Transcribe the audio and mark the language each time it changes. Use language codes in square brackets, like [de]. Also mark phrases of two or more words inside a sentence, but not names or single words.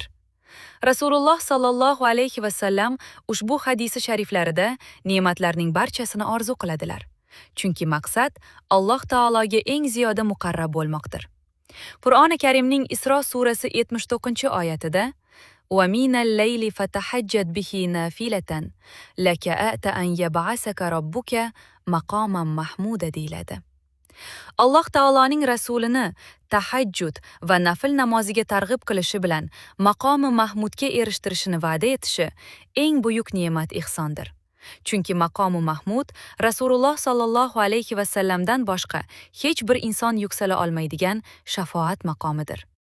[uz] Rasululloh [ar] صلى الله عليه وسلم [uz] ushbu hadisi shariflarida ne'matlarning barchasini orzu qiladilar. Chunki maqsad Alloh taologa eng ziyoda muqarrab bo'lmoqdir. Qur'oni Karimning Isro surasi 79-oyatida [ar] "ومن الليل فتهجد به نافلة لك عسى أن يبعثك ربك مقاما محمودا" deyiladi. [uz] Alloh taoloning rasulini tahajjud va nafil namoziga targ'ib qilishi bilan maqomi mahmudga erishtirishini va'da etishi eng buyuk ne'mat ihsondir. Chunki maqomi mahmud Rasululloh [ar] صلى الله عليه وسلم [uz] boshqa hech bir inson yuksala olmaydigan shafoat maqomidir.